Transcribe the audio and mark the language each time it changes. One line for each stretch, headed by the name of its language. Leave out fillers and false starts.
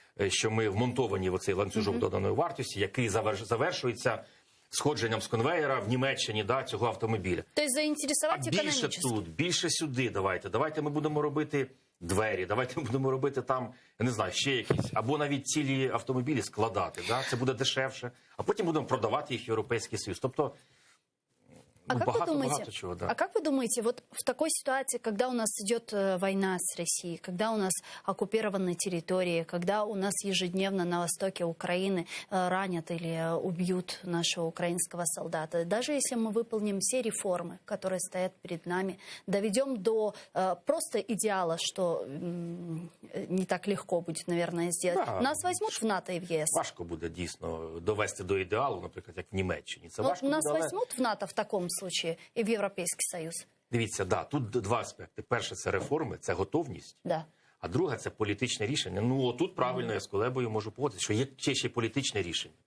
Ukrainian: Що ми вмонтовані в оцей ланцюжок доданої вартості, який завершується сходженням з конвейера в Німеччині, да, цього автомобіля. Тобто заінтересувати більше тут, більше сюди давайте ми будемо робити двері, давайте ми будемо робити там, я не знаю, ще якісь, або навіть цілі автомобілі складати, да, це буде дешевше, а потім будемо продавати їх в Європейський Союз. Тобто, багато чого, да.
Russian: А как вы думаете, вот в такой ситуации, когда у нас идет война с Россией, когда у нас оккупированы территории, когда у нас ежедневно на востоке Украины ранят или убьют нашего украинского солдата, даже если мы выполним все реформы, которые стоят перед нами, доведем до просто идеала, что не так легко будет, наверное, сделать, да. Нас возьмут в НАТО и в ЕС?
Ukrainian: Важко буде дійсно довести до ідеалу, наприклад, як в Німеччині. Це важко нас буде,
Russian: возьмут в НАТО в такому случае
Ukrainian: і в Європейський Союз? Дивіться, да, тут два аспекти. Перше, це реформи, це готовність. Да. А друге, це політичне рішення. Ну, отут правильно я з Кулебою можу погодитися, що є ще політичне рішення.